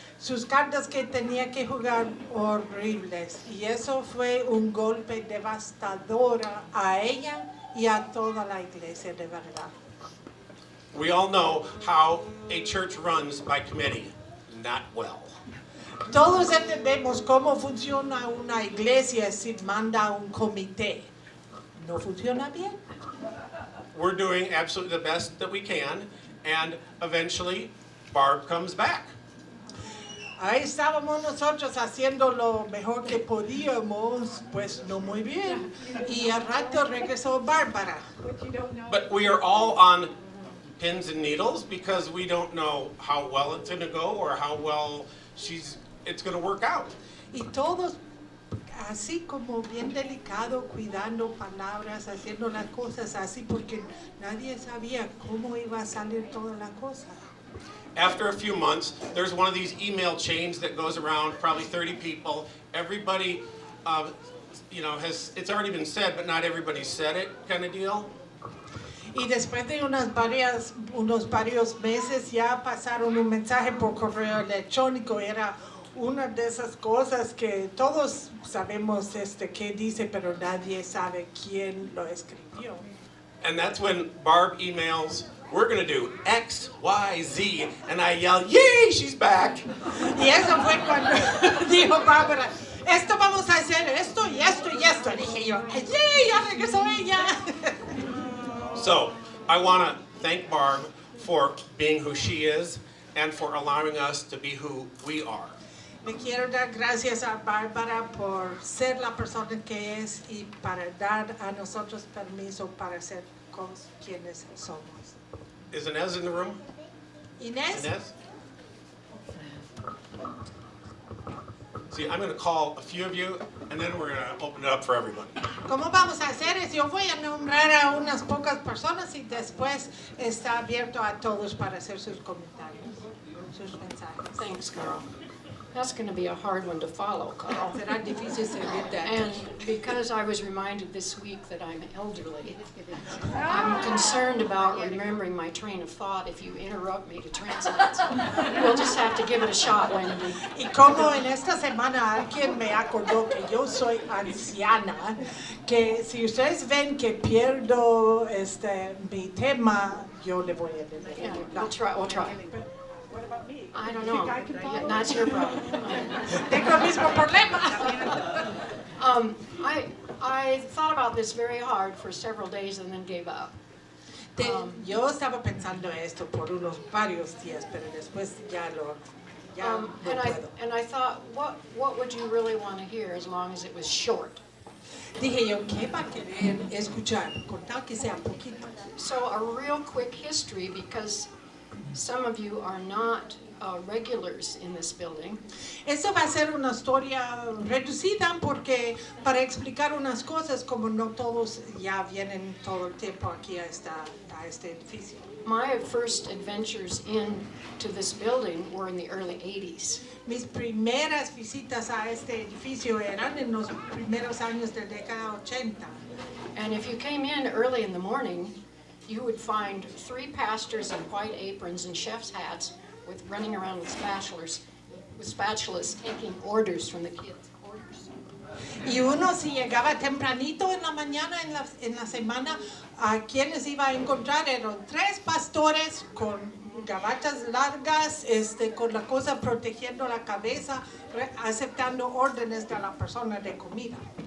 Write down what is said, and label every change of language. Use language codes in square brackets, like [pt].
[es] Sus cartas que tenía que jugar horribles. Y eso fue un golpe devastador a ella y a toda la iglesia, de verdad. [en] We all know how a church runs by committee, not well. [es] Todos entendemos cómo funciona una iglesia si manda un comité. ¿No funciona bien? [en] We're doing absolutely the best that we can, and eventually Barb comes back. [es] Ahí estábamos nosotros haciendo lo mejor que podíamos, pues no muy bien. Y al rato regresó Bárbara. [en] But we are all on pins and needles because we don't know how well it's going to go or how well it's going to work out. [es] Y todos así como bien delicado, cuidando palabras, haciendo las cosas así, porque nadie sabía cómo iba a salir toda la cosa. [en] After a few months, there's one of these email chains that goes around, probably 30 people. Everybody it's already been said, but not everybody said it kind of deal. [es] Y después de unos varios meses ya pasaron un mensaje por correo electrónico. Era una de esas cosas que todos sabemos qué dice, pero nadie sabe quién lo escribió. [en] And that's when Barb emails, we're going to do X, Y, Z, and I yell, yay, she's back. [es] Y eso fue cuando dijo Bárbara, esto vamos a hacer, esto y esto y esto. Y dije yo, yay, ya regresó ella. [en] So I want to thank Barb for being who she is and for allowing us to be who we are. [es] Le quiero dar gracias a Bárbara por ser la persona que es y para dar a nosotros permiso para ser quienes somos. [en] Is Inez in the room? Inés. Inez? See, I'm going to call a few of you, and then we're going to open it up for everybody. [es] ¿Cómo vamos a hacer es? Yo voy a nombrar a unas pocas personas y después está abierto a todos para hacer sus comentarios, sus mensajes. [en] Thanks, Carl. That's going to be a hard one to follow, Carl. [es] Será difícil seguir de aquí. [en] And because I was reminded this week that I'm elderly, I'm concerned about remembering my train of thought if you interrupt me to translate. So we'll just have to give it a shot, Wendy. [es] Y como en esta semana alguien me acordó que yo soy anciana, que si ustedes ven que pierdo mi tema, yo le voy a decir. [en] Yeah, we'll try. What about me? I don't You know. think I can follow? Yeah, that's your problem. [es] Tengo el mismo problema. [en] I thought about this very hard for several days and then gave up. [es] Yo estaba pensando esto por unos varios días, pero después ya no puedo. [en] And I thought, what would you really want to hear as long as it was short? [es] Dije yo, ¿qué va a querer escuchar? Con tal que sea poquito. [en] So a real quick history, because some of you are not regulars in this building. [es] Esto va a ser una historia reducida porque para explicar unas cosas como no todos ya vienen todo el tiempo aquí a este edificio. [en] My first adventures into this building were in the early 80s. [es] Mis primeras visitas a este edificio eran en los primeros años de la década 80. [en] And if you came in early in the morning, you would find 3 pastors in white aprons and chef's hats running around with spatulas taking orders from the kids. [es] Y uno si llegaba tempranito en la mañana en la semana, a quienes iba a encontrar eran 3 pastores con gabatas largas, con la cosa protegiendo la cabeza, aceptando órdenes de la persona de comida.